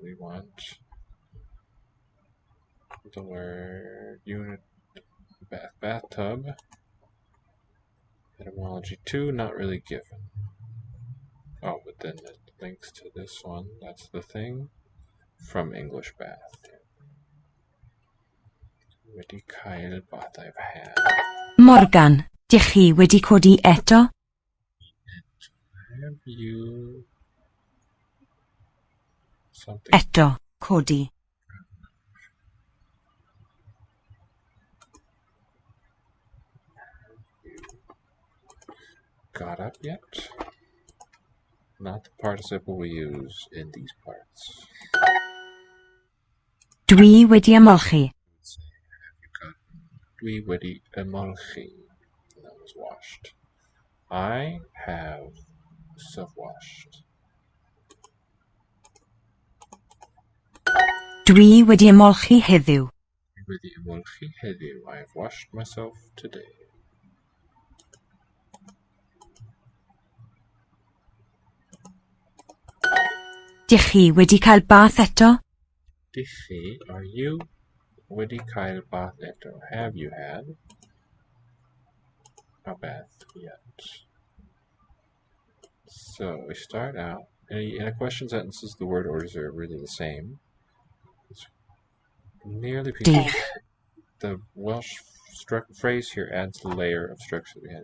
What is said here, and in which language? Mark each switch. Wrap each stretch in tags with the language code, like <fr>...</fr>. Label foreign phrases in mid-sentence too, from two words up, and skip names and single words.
<en>We want the word unit bath, bathtub. Etymology 2, not really given. Oh, but then it links to this one. That's the thing from English bath.</en> <cy>Wedi cael bath</cy> <en>I've had.</en> <cy>Morgan, dych chi wedi codi eto?</cy> <en>Have you something?</en> <cy>Eto, codi.</cy> <en>Got up yet? Not the participle we use in these parts.</en> <cy>Dwi wedi ymolchi. Dwi wedi ymolchi.</cy> <en>That was washed. I have self-washed.</en> <cy>Dwi wedi ymolchi heddiw. Dwi wedi ymolchi heddiw.</cy> <en>I have washed myself today.</en> <cy>Dych chi wedi cael bath eto? Dych chi,</cy> <en>are you</en> <cy>wedi cael bath eto?</cy> <en>Have you had a bath yet? So we start out, in a question sentences, the word orders are really the same. It's nearly</en> <cy>Dych.</cy> <en>the Welsh phrase here adds the layer of structure we had.</en>